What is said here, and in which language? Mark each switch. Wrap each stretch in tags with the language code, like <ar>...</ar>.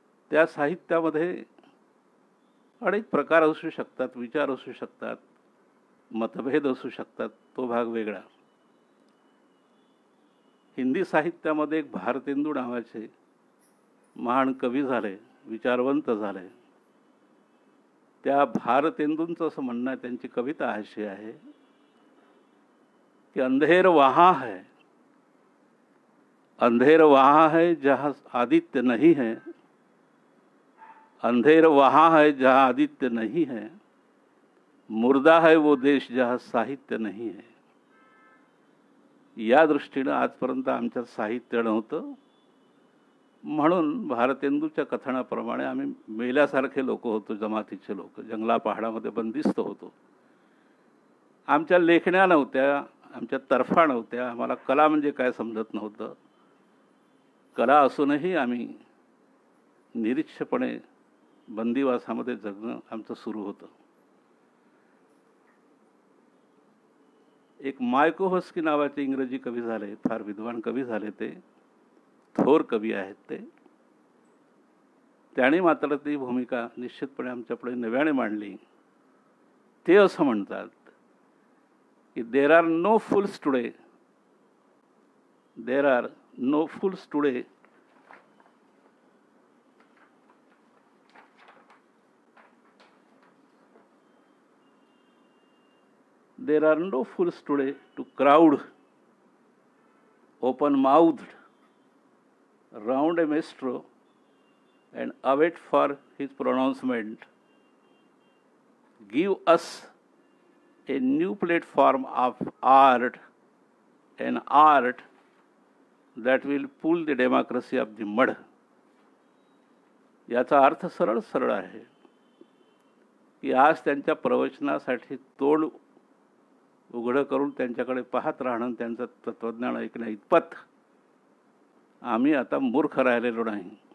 <mr>त्या साहित्यामध्ये अनेक प्रकार असू शकतात, विचार असू शकतात, मतभेद असू शकतात, तो भाग वेगळा. हिंदी साहित्यामध्ये एक भारतेंदू नावाचे महान कवी झाले, विचारवंत झाले. त्या भारतेंदूंचं असं म्हणणं आहे, त्यांची कविता अशी आहे कि</mr> <hi>अंधेर वहाँ है, अंधेर वहाँ है जहाँ आदित्य नहीं है, अंधेर वहाँ है जहाँ आदित्य नहीं है, मुर्दा है वो देश जहाँ साहित्य नहीं है.</hi> <mr>या दृष्टीनं आजपर्यंत आमच्यात साहित्य नव्हतं. म्हणून भारतेंदूच्या कथनाप्रमाणे आम्ही मेल्यासारखे लोक होतो, जमातीचे लोक, जंगला पहाडामध्ये बंदिस्त होतो. आमच्या लेखण्या नव्हत्या, आमच्या तर्फा नव्हत्या, आम्हाला कला म्हणजे काय समजत नव्हतं. कला असूनही आम्ही निरीक्षपणे बंदिवासामध्ये जगणं आमचं सुरू होतं. एक मायकोव्हस्की नावाचे इंग्रजी कवी झाले, फार विद्वान कवी झाले, ते थोर कवी आहेत ते. त्याने मात्र ती भूमिका निश्चितपणे आमच्यापुढे नव्याने मांडली. ते असं म्हणतात की</mr> <en>There are no fools today, there are no fools today there are no fools today to crowd open-mouthed round a maestro and await for his pronouncement. Give us a new platform of art, an art that will pull the democracy of the mud.</en> <mr>याचा अर्थ सरळ सरळ आहे की आज त्यांच्या प्रवचनासाठी तोंड उघडं करून त्यांच्याकडे पाहत राहणं, त्यांचं तत्त्वज्ञान ऐकण्या इतपत आम्ही आता मूर्ख राहिलेलो नाही.</mr>